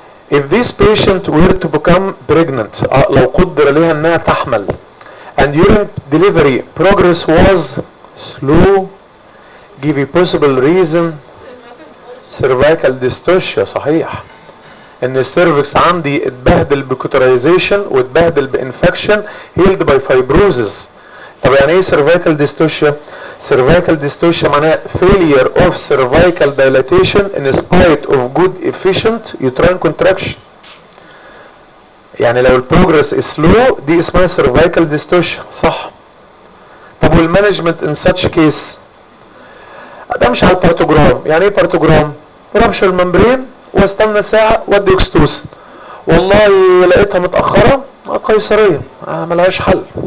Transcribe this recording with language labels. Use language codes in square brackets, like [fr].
[en] If this patient were to become pregnant, [ar] لو قدر ليها انها تحمل, [en] and during delivery progress was slow, give a possible reason cervical dystocia. [ar] صحيح ان السيرفكس عندي اتبهدل بكوترايزيشن واتبهدل بانفكشن [en] healed by fibrosis. [ar] طب يعني ايه [en] cervical dystocia؟ cervical dystocia [ar] معناها [en] failure of cervical dilatation in spite of good efficient uterine contraction. [ar] يعني لو البروجرس سلو دي اسمها cervical dystocia. صح. طب والمانجمنت [en] in such case؟ [ar] ادمش على البارتوجرام. يعني ايه بارتوجرام؟ رمش الممبرين واستنى ساعة ودي اكستوس. والله لقيتها متأخرة قيصرية, ملهاش حل.